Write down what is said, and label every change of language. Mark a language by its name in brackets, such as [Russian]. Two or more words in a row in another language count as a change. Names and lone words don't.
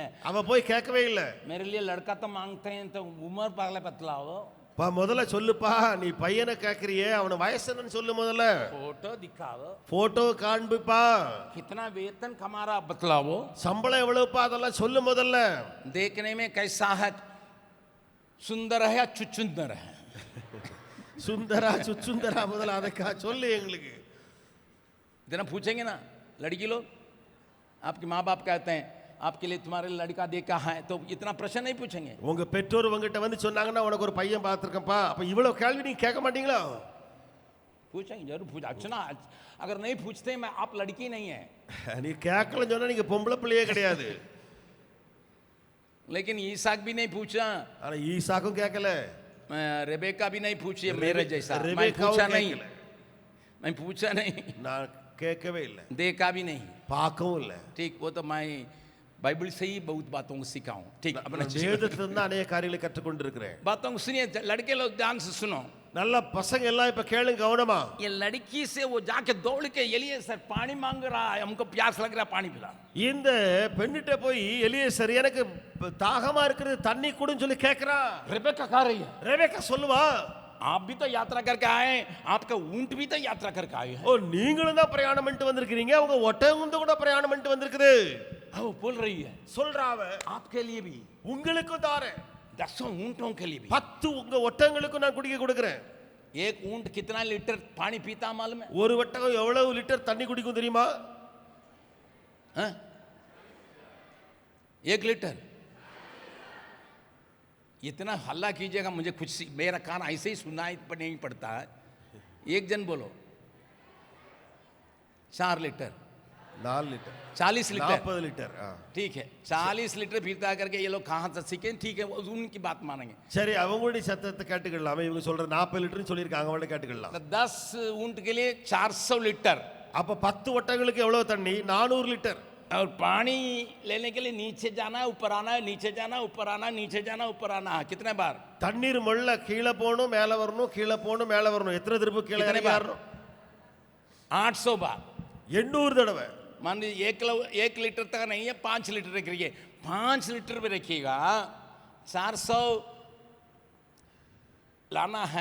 [Tamil] அவன் போய் கேட்கவே இல்லை. [Hindi] मेरे लिए लड़का तो मांगते हैं तो उम्र पहले बतलाओ. [Tamil] முதல்ல சொல்லுப்பா, நீ பையனை கேட்கறியே அவன வயசு என்னன்னு சொல்லு. முதல்ல [Hindi] फोटो दिखाओ, [Tamil] போட்டோ காண்பிப்பா, [Hindi] कितना वेतन कमा रहा बतलाओ, [Tamil] சம்பளம் எவ்வளவுப்பா அதெல்லாம் சொல்லு. முதல்ல [Hindi] देखने में कैसा है, सुंदर है या चुचुंदर है? [Tamil] சுந்தரா சுச்சுந்தரா முதல்ல அதை சொல்லு எங்களுக்கு. [Hindi] इतना पूछेंगे ना लड़की लोग, आपके माँ बाप कहते हैं आपके लिए तुम्हारे लड़का देखा है, तो इतना प्रश्न नहीं पूछेंगे. [Tamil] உங்க பெற்றோர் உங்ககிட்ட வந்து சொன்னாங்கன்னா உனக்கு ஒரு பையன் பார்த்திருக்கேன்ப்பா, அப்ப இவ்வளவு கேள்வி நீங்க கேட்க மாட்டீங்களா? [Hindi] पूछेंगे, जरूर पूछ. अच्छा ना, अगर नहीं पूछते मैं आप लड़की नहीं है. [Tamil] நீ கேட்கலன்னு சொன்னா நீங்க பொம்பளை பிள்ளையே கிடையாது. [Hindi] लेकिन ईसाक भी नहीं पूछा, [Tamil] ஆனா ஈசாக்கும் கேட்கல, [Hindi] रेबेका भी नहीं पूछी मेरे जैसा. मैं [Tamil] रेबेकाவும் [Hindi] पूछा नहीं, [Tamil] கேட்கல. [Hindi] मैं पूछा नहीं, [Tamil] நான் கேட்கவே இல்லை, [Hindi] देखा भी नहीं. [Tamil] பார்க்கவும் இல்லை. [Hindi] ठीक, वो तो मैं बाइबल से ही बहुत बातों को सीखा हूँ. ठीक, अपने [Tamil] வேதத்திலிருந்து அநேக காரியங்களை கற்றுக்கொண்டிருக்கிறேன். [Hindi] बातों को सुनिए. लड़के लोग ध्यान से सुनो. [Tamil] நல்ல பசங்க எல்லாம் இப்ப கேளுங்க கவனமா. [Hindi] ये लड़की से वो जाके दौड़ के एलियेसर पानी मांग रहा है, हमको प्यास लग रहा है, पानी पिला. [Tamil] இந்த பெண்ணிட்ட போய் எலியேசர் எனக்கு தாகமா இருக்குது தண்ணி குடுன்னு சொல்லி கேக்குறா. [Hindi] रेबेका कह रही है, [Tamil] ரெபேக்கா சொல்லுவா, [Hindi] आप भी तो यात्रा करके आए, आपका ऊंट भी तो यात्रा करके आए हैं. [Tamil] ஓ நீங்களும் தான் பிரயாணம் பண்ணிட்டு வந்திருக்கீங்க, உங்க ஒட்டகம் கூட பிரயாணம் பண்ணிட்டு வந்திருக்குது. [Hindi] वो बोल रही है, [Tamil] சொல்றாவ [Hindi] आपके लिए भी, [Tamil] உங்களுக்கும் தாரேன், [Hindi] 10 ऊंटों के लिए भी. [Tamil] 10 உங்க ஒட்டகங்களுக்கும் நான் குடிக்க கொடுக்கிறேன். [Hindi] एक ऊंट कितना लीटर पानी पीता मालूम है? [Tamil] ஒரு ஒட்டகம் எவ்வளவு லிட்டர் தண்ணி குடிக்கும் தெரியுமா? [Hindi] हाँ? 1 लीटर. इतना हल्ला कीजिएगा, मुझे कुछ मेरा कान ऐसे ही सुनाई नहीं पड़ता है. एक जन बोलो. 4 लीटर, 4 लीटर, 40 लीटर. 40 लीटर. ठीक है, 40 लीटर पीता करके ये लोग कहाँ से सीखे? ठीक है, वो उनकी बात मानेंगे. [Tamil] சரி, அவங்களுடைய சத்தத்தை கேட்டுக்கலாம். இவங்க சொல்றது 40 லிட்டர்னு சொல்லியிருக்காங்க, அவங்கள கேட்டுக்கலாம். [Hindi] तो 10 ऊंट के लिए 400 लीटर. [Tamil] அப்ப 10 ஒட்டகங்களுக்கு எவ்வளவு தண்ணி? 400 லிட்டர். [Hindi] और पानी लेने के लिए नीचे जाना, ऊपर आना, नीचे जाना, ऊपर आना, नीचे जाना, ऊपर आना. कितने बार? [Tamil] தண்ணீர் மொள்ள கீழே போகணும், மேலே வரணும், கீழே போகணும், மேலே வரணும். எத்தனை திருப்பு கீழே இறங்கி வரணும்? [Hindi] 800 बार. [Tamil] 800 தடவை. [Hindi] मान लीजिए 1 लीटर तक नहीं है, 5 लीटर रखिए. 5 लीटर में रखिएगा, 400 लाना है.